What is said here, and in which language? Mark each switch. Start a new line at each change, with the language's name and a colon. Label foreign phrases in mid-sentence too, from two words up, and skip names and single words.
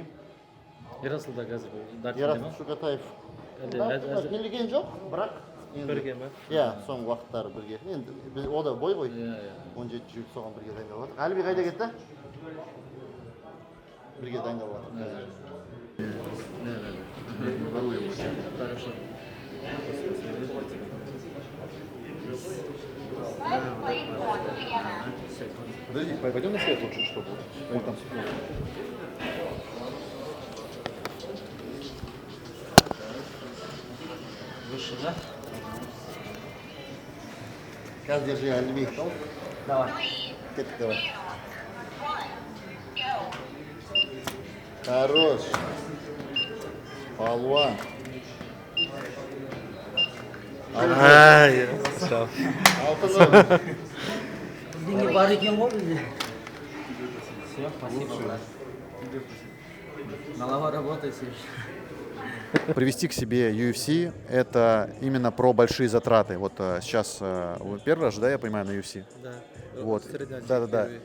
Kazakh: Ерасылда қазір Дартимде ма? Ерасыл Шүкатаев келген жоқ, бірақ бірге ма? Иә, соңғы уақыттары бірге. Енді о да бой ғой. 17 жігіт соған бірге дайындалып жатыр. Әлібек қайда кетті? Бірге дайындалып жатыр.
Russian: Ворую его. Подожди, пойдем на свет лучше, чтобы вот там светло. Выше, да? Сейчас держи, Альми. Давай. Давай. Хорош.
Kazakh: Палуан. Алтын. Деньги бар екен ғой бізде.
Russian: Все, спасибо, брат. Голова работает, Сереж. Привести к себе UFC – это именно про большие затраты. Вот сейчас вы первый раз, да, я понимаю, на UFC? Да. Вот. Средняя Да. первый.